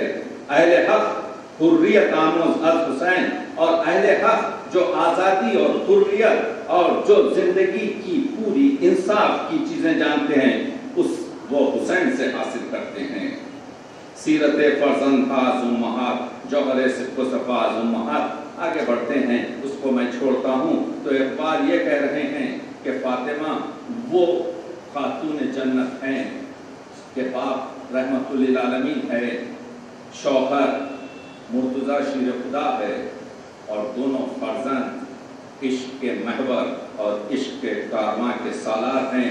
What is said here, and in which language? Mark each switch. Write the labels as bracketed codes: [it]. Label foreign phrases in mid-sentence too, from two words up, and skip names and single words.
[fa] اہل حق حریت آموز از حسین، [ur] اور اہل حق جو آزادی اور حریت اور جو زندگی کی پوری انصاف کی چیزیں جانتے ہیں، وہ حسین سے حاصل کرتے ہیں۔ [fa] سیرت فرزند از امہات، جوہر صدق و صفا از امہات، [ur] آگے بڑھتے ہیں، اس کو میں چھوڑتا ہوں۔ تو اقبال یہ کہہ رہے ہیں کہ فاطمہ وہ خاتون جنت ہیں کہ باپ رحمت للعالمین ہے، شوہر مرتضی شیر خدا ہے، اور دونوں فرزند عشق کے محور اور عشق کے کارواں کے سالار ہیں۔